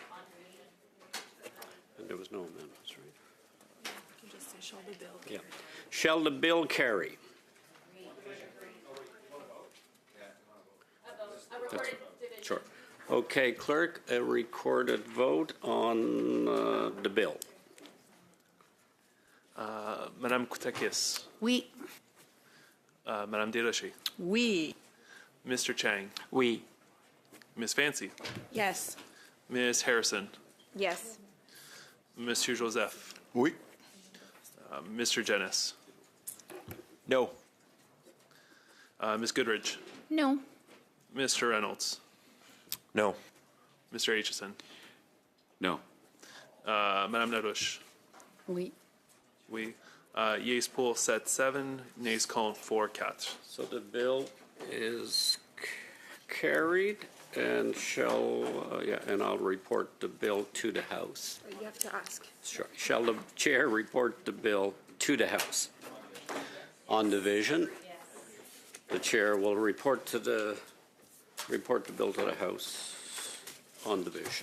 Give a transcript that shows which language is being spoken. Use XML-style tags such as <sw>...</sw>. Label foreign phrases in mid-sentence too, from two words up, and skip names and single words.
<en>And there was no amendments, right? You just say, shall the bill Yeah. Shall the bill carry? Sure. Okay, clerk, a recorded vote on the bill. Madame Koutakis. Oui. Madame Desrochers. Oui. Mr. Chang. Oui. Ms. Fancy. Yes. Ms. Harrison. Yes. Monsieur Joseph. Oui. Mr. Jennis. No. Ms. Goodridge. No. Mr. Reynolds. No. Mr. Aitchison. No. Madame Larouche. Oui. Oui. Yeas pour 7-7, nays compte 4-4. So the bill is carried and shall, and I'll report the bill to the House. You have to ask. Sure. Shall the chair report the bill to the House? On division, the chair will report the bill to the House on division.</en>